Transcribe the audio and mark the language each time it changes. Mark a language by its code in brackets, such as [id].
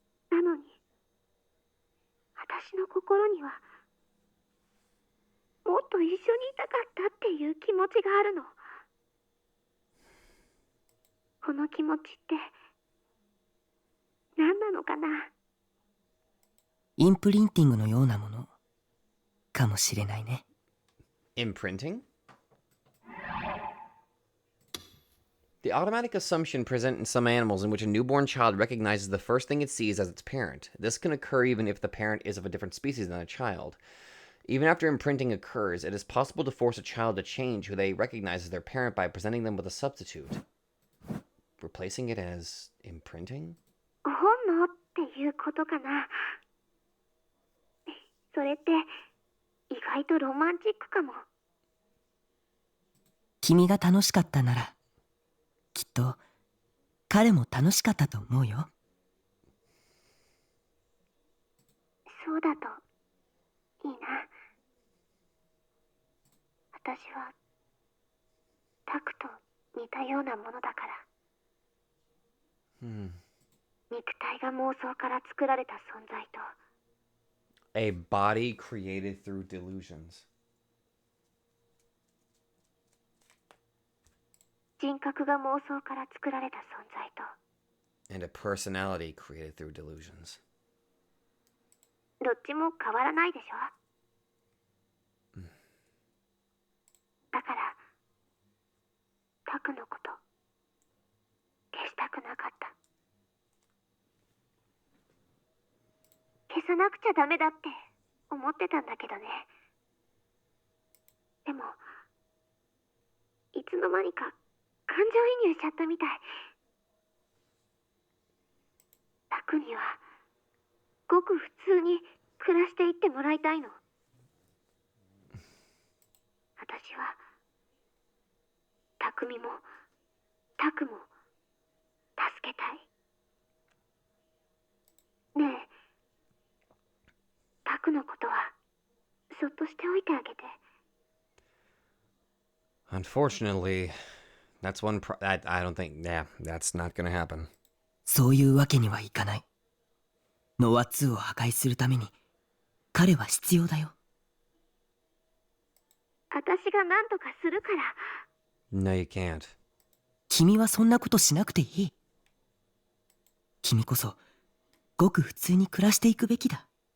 [ja] なのに私の心にはもっと一緒にいたかったっていう気持ちがあるの。この気持ちって何なのかな。インプリンティングのようなものかもしれないね。 [en] Imprinting? The automatic assumption present in some animals in which a newborn child recognizes the first thing it sees as its parent. This can occur even if the parent is of a different species than a child. Even after imprinting occurs, it is possible to force a child to change who they recognize as their parent by presenting them with a substitute. Replacing it as imprinting? [ja] 本能っていうことかな。それって意外とロマンチックかも。君が楽しかったなら、きっと彼も楽しかったと思うよ。そうだといいな。私はタクと似たようなものだから。肉体が妄想から作られた存在と。 [en] A body created through delusions. [ja] 人格が妄想から作られた存在と。 [en] And a personality created through delusions. [ja] どっちも変わらないでしょ。だからタクのこと消したくなかった。消さなくちゃダメだって思ってたんだけどね。でもいつの間にか感情移入しちゃったみたい。タクにはごく普通に暮らしていってもらいたいの。私はタクミもタクも助けたい。ねえ、タクのことはそっとしておいてあげて。 [en] Unfortunately, that's one I don't think, yeah, that's not gonna happen. [ja] そういうわけにはいかない。ノア2を破壊するために彼は必要だよ。私が何とかするから。 [en] No, you can't. [ja] 君はそんなことしなくていい。君こそごく普通に暮らしていくべきだ。